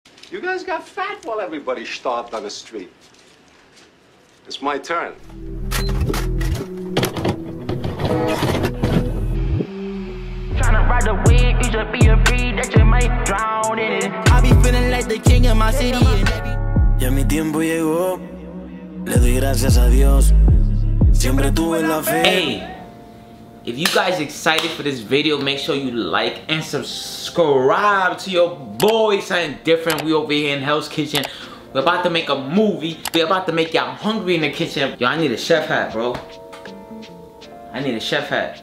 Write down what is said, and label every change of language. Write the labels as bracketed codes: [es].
[en] You guys got fat while everybody starved on the street. It's my turn. Tryna ride the wave, you should be afraid that you might drown in it. I be feeling like the king of my city. [es] Ya mi tiempo llegó, le doy gracias a Dios. Siempre tuve la fe. [en] Hey, if you guys excited for this video, make sure you like and subscribe to your boy. Something different. We over here in Hell's Kitchen. We're about to make a movie. We're about to make y'all hungry in the kitchen. Yo, I need a chef hat, bro. I need a chef hat.